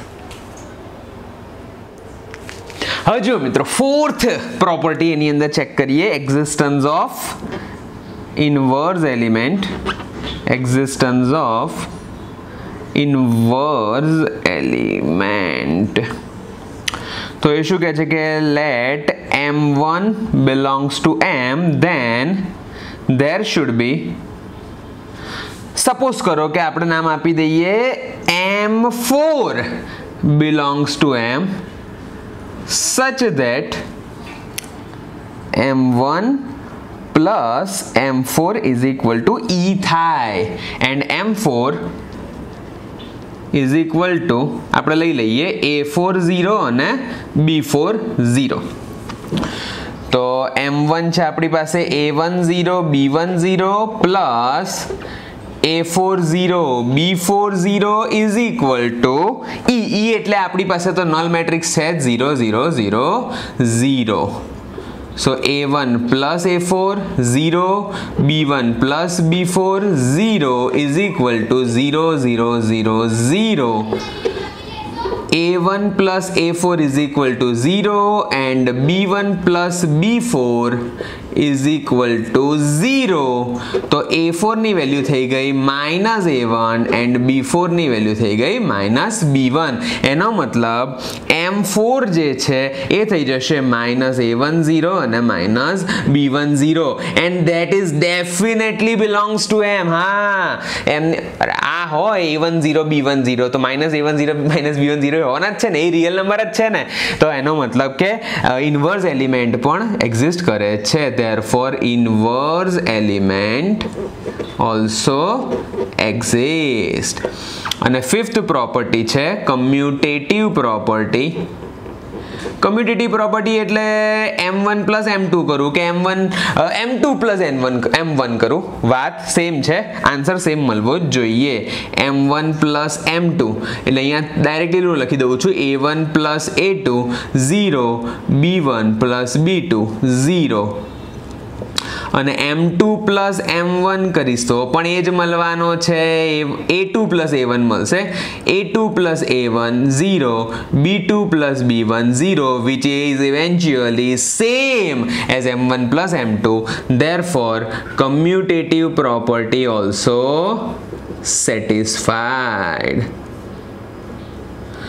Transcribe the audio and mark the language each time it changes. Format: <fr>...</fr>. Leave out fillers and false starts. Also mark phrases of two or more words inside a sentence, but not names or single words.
<gu>હવે જો મિત્રો,</gu> <en>fourth property</en> <gu>એની અંદર ચેક કરીએ.</gu> <en>existence of inverse element. existence of inverse element.</en> <gu>તો એ શું કહે છે કે</gu> <en>લેટ M1 belongs to M, then there should be,</en> <gu>સપોઝ કરો કે આપણે નામ આપી દઈએ</gu> <en>M4 belongs to M such that M1 plus M4 is equal to E થાય, and M4 is equal to</en> <gu>આપણે લઈ લઈએ</gu> <en>A4 0 અને B4 0.</en> <gu>તો M1 છે આપણી પાસે A10 B10 plus A40 B40</gu> <en>is equal to</en> <gu>E એટલે આપણી પાસે તો</gu> <en>null matrix</en> <gu>છે 0 0 0 0.</gu> <en>So A1 plus A4 0, B1 plus B4 0 is equal to 0 0 0 0. A1 plus A4 is equal to 0 and B1 plus B4 is equal to 0.</en> <gu>તો A4 ની વેલ્યુ થઈ ગઈ -A1 and B4 ની વેલ્યુ થઈ ગઈ -B1. એનો મતલબ M4 જે છે એ થઈ જશે -A10 અને -B10</gu> <en>and that is definitely belongs to M.</en> <gu>હા, M આ હોય A10 B10 તો -A10 -B10 હોવાના જ છે ને, એ</gu> <en>real number</en> <gu>જ છે ને. તો એનો મતલબ કે</gu> <en>inverse element</en> <gu>પણ એક્ઝિસ્ટ કરે છે.</gu> <en>therefore inverse element also exist.</en> <gu>અને</gu> <en>fifth property</en> <gu>છે</gu> <en>commutative property. commutative property</en> <gu>એટલે M1 plus M2 કરું કે M2 plus M1 કરું, વાત સેમ છે, આન્સર સેમ મળવો જ જોઈએ. M1 plus M2 એટલે અહીંયા ડાયરેક્ટલી લખી દઉં છું A1 plus A2 0, B1 plus B2 0. અને M2 plus M1 કરીશ તો પણ એ જ મળવાનો છે.</gu> <en>A2 plus A1 મળશે. A2 plus A1 0, B2 plus B1 0, which is eventually same as M1 plus M2. Therefore commutative property also satisfied.</en>